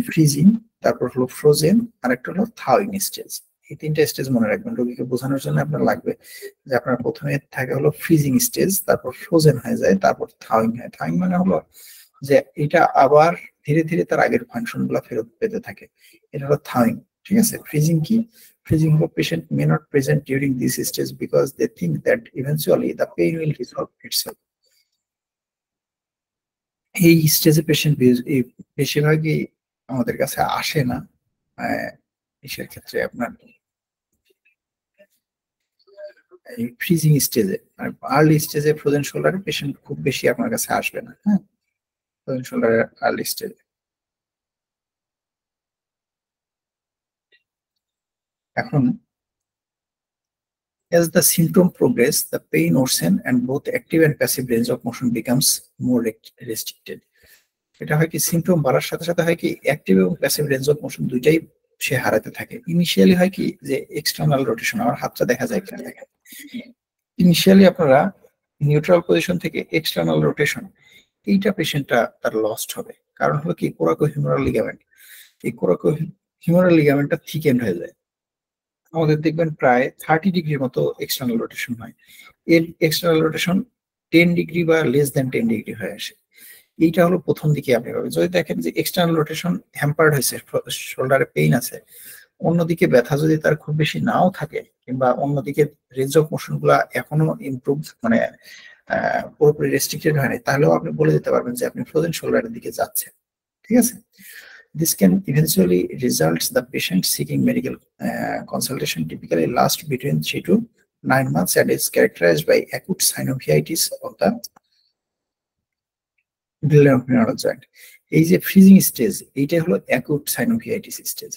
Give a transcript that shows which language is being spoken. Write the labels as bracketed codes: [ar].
[bn] Freezing, তারপর হলো frozen, আর একটা হলো থাওয়িং স্টেজ। এই 3টা স্টেজ মনে রাখবেন, রোগীকে বোঝানোর জন্য আপনার লাগবে যে আপনার প্রথমে থাকে হলো ফ্রিজিং স্টেজ, তারপর ফ্রোজেন হয়ে যায়, তারপর থাওয়িং হয়। থাওয়িং মানে হলো যে এটা আবার ধীরে ধীরে তার আগের ফাংশন গুলা ফেরত পেতে থাকে, এটা হলো থাওয়িং, ঠিক আছে। ফ্রিজিং কি? [en] Freezing of patient may not present during this stage because they think that eventually the pain will resolve itself. [bn] এই স্টেজে পেশেন্ট বেশিরভাগই আমাদের কাছে আসে না। এসের ক্ষেত্রে আপনার এই ফ্রিজিং স্টেজে, আর্লি স্টেজে ফ্রোজেন শোল্ডারে পেশেন্ট খুব বেশি আপনার কাছে আসবে না। হ্যাঁ, ফ্রোজেন শোল্ডারের আর্লি স্টেজে। এখন [en] as the symptom progress, the pain worsen and both active and passive range of motion becomes more restricted. [bn] এটা হয় কি, সিমটম বাড়ার সাথে সাথে হয় কি অ্যাক্টিভ এবং প্যাসিভ রেঞ্জ অফ মোশন দুইটাই সে হারাতে থাকে। ইনিশিয়ালি হয় কি যে এক্সটার্নাল রোটেশন, আমার হাতটা দেখা যায় কিনা দেখেন, ইনিশিয়ালি আপনারা নিউট্রাল পজিশন থেকে এক্সটার্নাল রোটেশন, এইটা পেশেন্টটা তার লস্ট হবে। কারণ হলো কি কোরাকো হিউমেরাল লিগামেন্ট, এই কোরাকো হিউমেরাল লিগামেন্টটা থিকেন্ড হয়ে যায়। আমাদের দেখবেন প্রায় 30 ডিগ্রির মতো এক্সটার্নাল রোটেশন হয়, এর এক্সটার্নাল রোটেশন 10 ডিগ্রি বা লেস দেন 10 ডিগ্রি হয়ে আসে। এইটা হলো প্রথম দিকে আপনি পাবেন। যদি দেখেন যে এক্সটার্নাল রোটেশন হ্যাম্পার্ড হয়েছে, শোল্ডারে পেইন আছে, অন্যদিকে ব্যথা যদি তার খুব বেশি নাও থাকে, কিংবা অন্যদিকে রেঞ্জ অফ মোশন গুলা এখনো ইমপ্রুভ মানে পুরোপুরি রেস্ট্রিক্টেড হয়নি, তাহলেও আপনি বলে দিতে পারবেন যে আপনি ফ্রোজেন শোল্ডারের দিকে যাচ্ছেন। ঠিক আছে? [en] This can eventually result the patient seeking medical consultation typically last between 3 to 9 months and is characterized by acute synovitis of the glenohumeral joint. [bn] এই যে ফ্রিজিং স্টেজ, এইটা হলো অ্যাকুট সাইনোভিয়াইটিস স্টেজ।